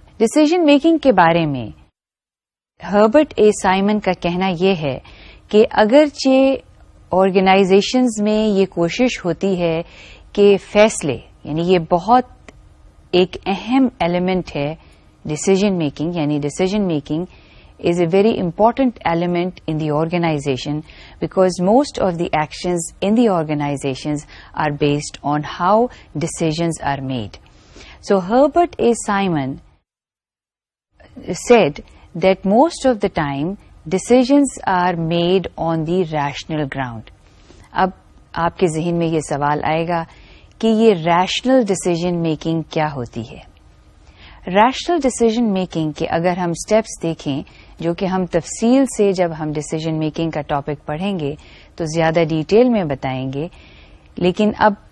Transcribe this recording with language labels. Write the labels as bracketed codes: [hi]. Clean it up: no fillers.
[ur] Decision making کے بارے میں ہربرٹ اے سائمن کا کہنا یہ ہے کہ اگرچہ آرگنائزیشنز میں یہ کوشش ہوتی ہے کہ فیصلے, یعنی یہ بہت ایک اہم ایلیمنٹ ہے ڈسیزن میکنگ, یعنی decision making [en] is a very important element in the organization because most of the actions in the organizations are based on how decisions are made. So Herbert A. Simon said that most of the time decisions are made on the rational ground. [ur] اب آپ کے ذہن میں یہ سوال آئے گا کہ یہ ریشنل ڈسیزن میکنگ کیا ہوتی ہے. ریشنل ڈسیزن میکنگ کے اگر ہم سٹیپس دیکھیں, جو کہ ہم تفصیل سے جب ہم ڈسیزن میکنگ کا ٹاپک پڑھیں گے تو زیادہ ڈیٹیل میں بتائیں گے, لیکن اب